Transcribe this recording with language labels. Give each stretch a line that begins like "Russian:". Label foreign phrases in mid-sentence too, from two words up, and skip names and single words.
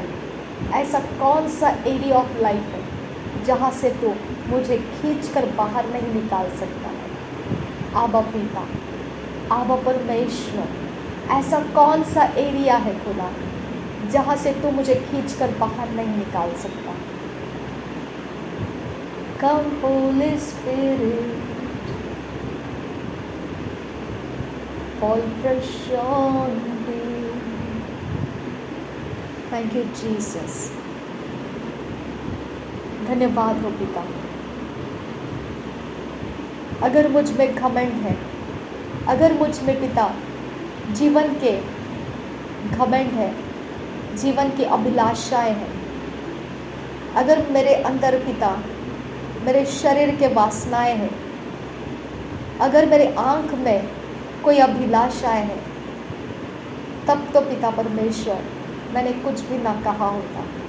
Hindi: ऐसा कौन सा
English: area of life
Hindi: है जहाँ से तू मुझे खींच कर बाहर नहीं निकाल सकता है? आबा पिता, आबा परमेश्वर, ऐसा कौन सा एरिया है खुदा जहाँ से तू मुझे खींच कर बाहर नहीं निकाल सकता?
English: Come Holy Spirit, fall fresh on me. Thank you Jesus.
Hindi: धन्यवाद हो पिता। अगर मुझ में घमंड है, अगर मुझ में पिता जीवन के घमंड है, जीवन की अभिलाषाएं हैं, अगर मेरे अंदर पिता मेरे शरीर के वासनाएं हैं, अगर मेरे आँख में कोई अभिलाषाएं हैं, तब तो पिता परमेश्वर मैंने कुछ भी ना कहा होता।